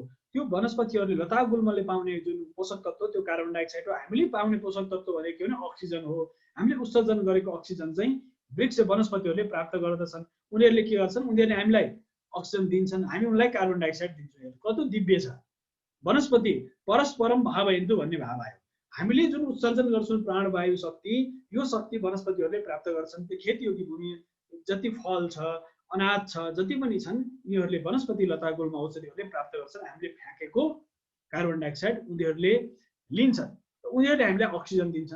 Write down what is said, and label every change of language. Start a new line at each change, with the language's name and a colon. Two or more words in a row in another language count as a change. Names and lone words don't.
Nepali: त्यो वनस्पतिहरूले लता गुल्मले पाउने जुन पोषक तत्त्व त्यो
English: carbon dioxide
Nepali: हो। हामीले पाउने पोषक तत्त्व भनेको के भने अक्सिजन हो। हामीले उत्सर्जन गरेको अक्सिजन चाहिँ वृक्ष वनस्पतिहरूले प्राप्त गर्दछन्। उनीहरूले के गर्छन्, उनीहरूले हामीलाई अक्सिजन दिन्छन्, हामी उनलाई
English: carbon dioxide
Nepali: दिन्छौँ। कस्तो दिव्य छ।
Sanskrit: वनस्पति परस्परम भावयन्तु
Nepali: भन्ने भाव आयो। हामीले जुन उत्सर्जन गर्छौँ प्राणवायु शक्ति, यो शक्ति वनस्पतिहरूले प्राप्त गर्छन्। त्यो खेतीयोगी भूमि जति फल छ, अनाज छ, जति पनि छन्, यिनीहरूले वनस्पति लता गुल्म औषधिहरूले प्राप्त गर्छन्। हामीले फ्याँकेको
English: carbon dioxide
Nepali: उनीहरूले लिन्छन्, उनीहरूले हामीलाई अक्सिजन दिन्छन्।